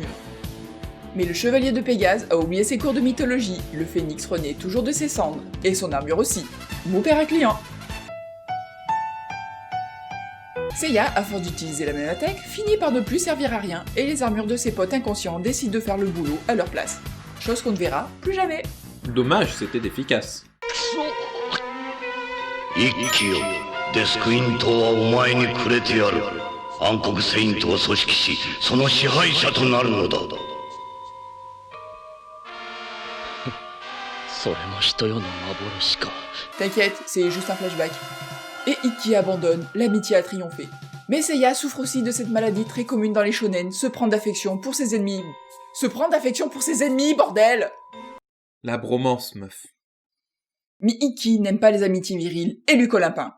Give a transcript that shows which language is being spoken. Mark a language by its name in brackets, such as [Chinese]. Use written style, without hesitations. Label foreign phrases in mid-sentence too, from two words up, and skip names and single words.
[French] Mais le chevalier de Pégase a oublié ses cours de mythologie, le phénix renaît toujours de ses cendres, et son armure aussi. Mon père à client. Seiya, à force d'utiliser la même attaque, finit par ne plus servir à rien, et les armures de ses potes inconscients décident de faire le boulot à leur place. Chose qu'on ne verra plus jamais. Dommage, c'était efficace. [Japanese] 一気よデスクイン島はお前にくれてやる暗黒セイントを組織しその支配者となるのだそれも人よの幻か [French] T'inquiète, c'est juste un flashback. Et Ikki abandonne, l'amitié a triomphé. Mais Seiya souffre aussi de cette maladie très commune dans les shonen, se prendre d'affection pour ses ennemis. Se prendre d'affection pour ses ennemis, bordel! La bromance, meuf. Mais Ikki n'aime pas les amitiés viriles et lui colle un pain.